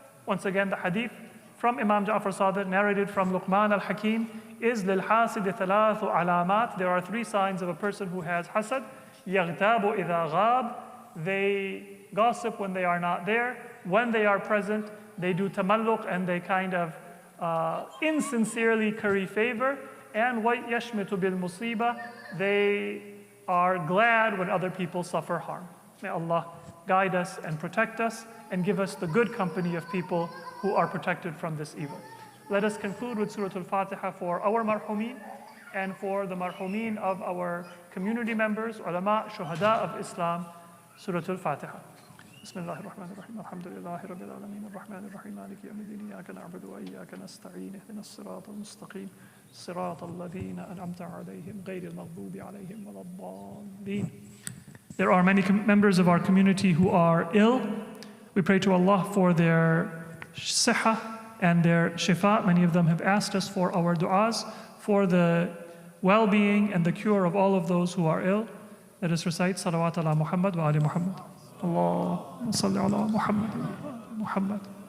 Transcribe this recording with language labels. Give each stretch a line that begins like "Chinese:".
English: Once again, the hadith from Imam Ja'far Sadiq, narrated from Luqman al-Hakim, is
Arabic: لِلْحَاسِدِ ثَلَاثُ عَلَامَات.
English: There are 3 signs of a person who has hasad.
Arabic: يَغْتَابُ إِذَا غَاب.
English: They gossip when they are not there. When they are present, they do tamalluq and they kind of insincerely curry favor. And
Arabic: وَيَشْمِتُ بِالْمُصِيبَةِ.
English: They are glad when other people suffer harm. May Allah guide us and protect us and give us the good company of people who are protected from this evil. Let us conclude with Surah Al-Fatiha for our marhumin and for the marhumin of our community members, ulama, shuhada of Islam. Surah Al-Fatiha.
Arabic: بسم الله الرحمن الرحيم الحمد لله رب العالمين الرحمن الرحيم مالك يوم الدين إياك نعبد وإياك نستعين اهدنا الصراط المستقيم صراط الذين أنعمت عليهم غير المغضوب عليهم ولا الضالين.
English: There are many members of our community who are ill. We pray to Allah for their sihah and their shifa. Many of them have asked us for our du'as, for the well-being and the cure of all of those who are ill. Let us recite salawat ala Muhammad wa ali Muhammad.
Arabic: Allahumma salli ala Muhammad.